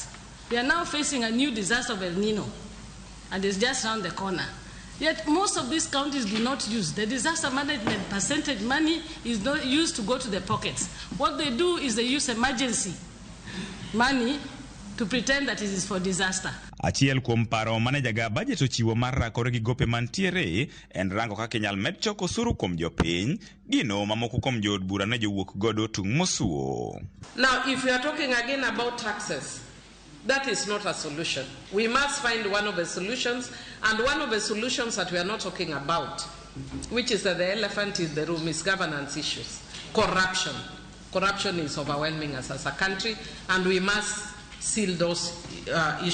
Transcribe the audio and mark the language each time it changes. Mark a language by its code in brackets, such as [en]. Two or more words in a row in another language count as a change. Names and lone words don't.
[en] We are now facing a new disaster of El Nino and it's just around the corner. Yet most of these counties do not use. The disaster management percentage money is not used to go to the pockets. What they do is they use emergency money to pretend that it is for disaster. [luo] Achiel kuom paro mane jaga budget ochiwo mar rakore gi gope mantiere en rango kaka inyal med choko osuru kuom jopiny, gino mamoko kuom jood bura ne jowuok godo tung' mosuo. [en] Now, if we are talking again about taxes, that is not a solution. We must find one of the solutions, and one of the solutions that we are not talking about, which is that the elephant in the room, is governance issues. Corruption. Corruption is overwhelming us as a country, and we must seal those issues.